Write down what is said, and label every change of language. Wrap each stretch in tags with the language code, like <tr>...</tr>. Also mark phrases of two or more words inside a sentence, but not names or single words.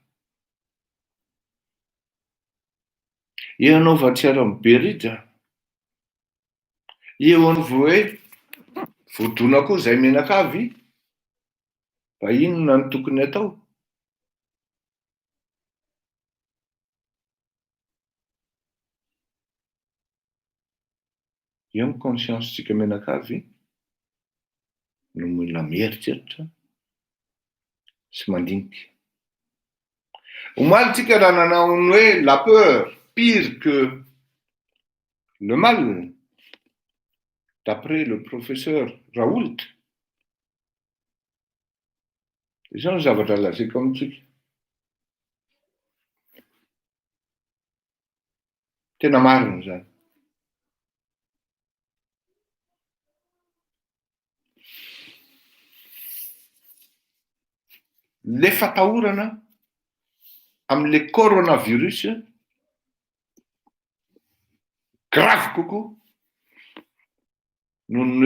<mg>Eo anao vatsiara amin'ny Berija, eo any hoe vodona koa izay menakavy, fa inona ny tokony atao? eo ny conscience-tsika menakavy no mila mieritreritra sy mandinika. Omalitsika raha nanao ny hoe</mg> <fr>la peur pire que le mal, d'après le professeur Raoult.</fr> <mg>Izao ny zavatra lazaiko amintsika. Tena marina zany. Le fatahorana amin'le coronavirus grave kokoa noho ny</mg>